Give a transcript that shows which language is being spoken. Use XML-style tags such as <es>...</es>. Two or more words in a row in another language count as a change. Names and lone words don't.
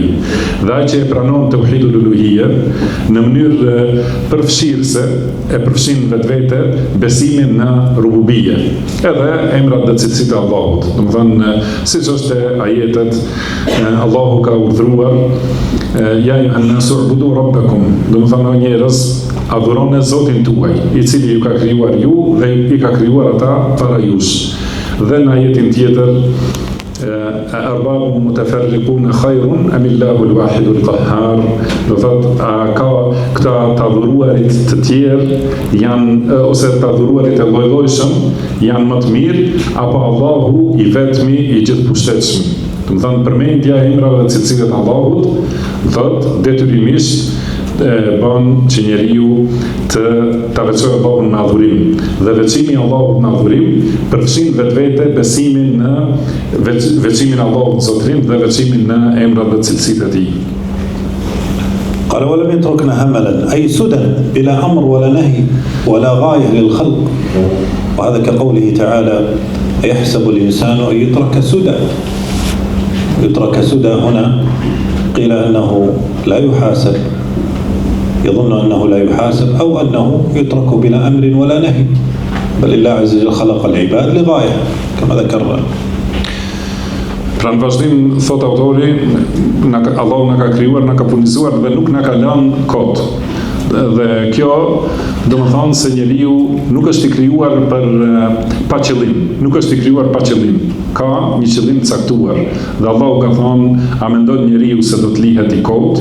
<sq>Dhe ai që e pranon</sq> <ar>توحيد الألوهية</ar> <sq>në mënyrë përfshirëse e përfshin vetvete besimin në rububiyye, edhe emrat dhe cilësitë e Allahut. Domethënë siç është ajetet, Allahu ka urdhëruar</sq> <ar>يا أيها الناس اعبدوا ربكم,</ar> <sq>domethënë o njerëz adhuroni Zotin tuaj, i cili ju ka krijuar ju dhe i ka krijuar ata para jush. Dhe në ajetin tjetër</sq> <ar>أأرباب متفرقون خير أم الله الواحد القهار.</ar> <sq>Do thot, a ka këta të adhuruarit të tjerë janë ose të adhuruarit e lloj-llojshëm janë më të mirë apo Allahu i vetmi i gjithëpushtetshëm. Do të thënë, përmendja e emrave dhe cilësive të Allahut thot detyrimisht bën që njeriu të veçojë Allahun në adhurim. Dhe veçimi i Allahut në adhurim përfshin vetvete besimin në veçimin e Allahut zotrim dhe veçimin në emrat dhe cilësitë e tij.</sq> <ar>قال ولم يتركنا هملا أي سدى بلا أمر ولا نهي ولا غاية للخلق. وهذا كقوله تعالى يحسب الإنسان أن يترك سدى. يترك سدى هنا قيل أنه لا يحاسب، يظن أنه لا يحاسب أو أنه يترك بلا أمر ولا نهي، بل الله عز وجل خلق العباد لغاية كما ذكرنا.</ar> <sq>Pra në vazhdim, thot autori, Allahu na ka krijuar, na ka furnizuar dhe nuk na ka lënë kot. Dhe kjo do të thonë se njeriu nuk është i krijuar për pa qëllim, nuk është i krijuar pa qëllim. Ka një qëllim të caktuar. Dhe Allahu ka thonë, a mendon njeriu se do të lihet i kot?</sq>